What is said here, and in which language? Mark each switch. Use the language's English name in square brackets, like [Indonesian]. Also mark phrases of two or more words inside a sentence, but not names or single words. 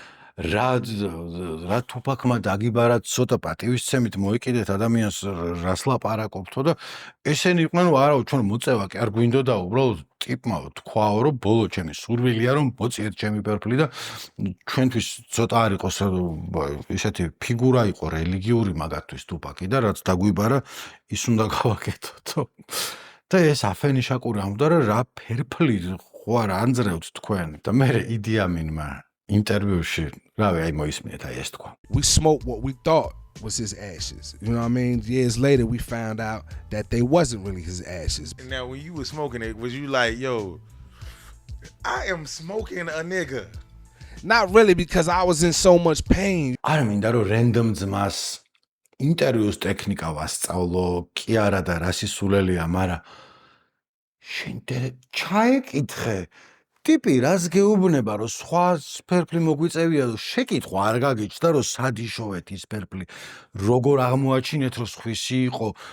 [Georgian] რა თუპაკმა დაგიბარა ცოტა პატივისცემით მოიკიდეთ ადამიანს რას ლაპარაკობთო და ესენი იყვნენ, არა, ჩვენ მოწევა კი არ გვინდოდა, უბრალოდ ტიპმა თქვაო, რომ ბოლო ჩემი სურვილია, რომ მოწიეთ ჩემი ფერფლი და ჩვენთვის ცოტა არ იყოს ისეთი ფიგურა იყო რელიგიური მაგათთვის თუპაკი და რაც დაგვიბარა, ის უნდა გავაკეთოთ. და ეს აფენიშაკური ამბობდა, რა ფერფლი ხო არა ანძრევთ თქვენ და მე Idi Aminმა ინტერვიუში რავი აი მოისმინეთ აი ეს თქვა. [English] We smoked what we thought was his ashes. You know what I mean? Years later we found out that they wasn't really his ashes. Now when you were smoking it, was you like, yo, I am smoking a nigga? Not really, because I was in so much pain. [Georgian] არ მინდა რომ random ძმას ინტერვიუს ტექნიკა ვასწავლო, კი არა და რა სისულელია, მაგრამ შენ ჩაეკითხე ტიპი რას გეუბნება, რომ სხვა ფერფლი მოგვიწევია, რომ შეკითხვა არ გაგიჩნდა, რომ სად იშოვეთ ის ფერფლი, როგორ აღმოაჩინეთ, რომ სხვისი იყო.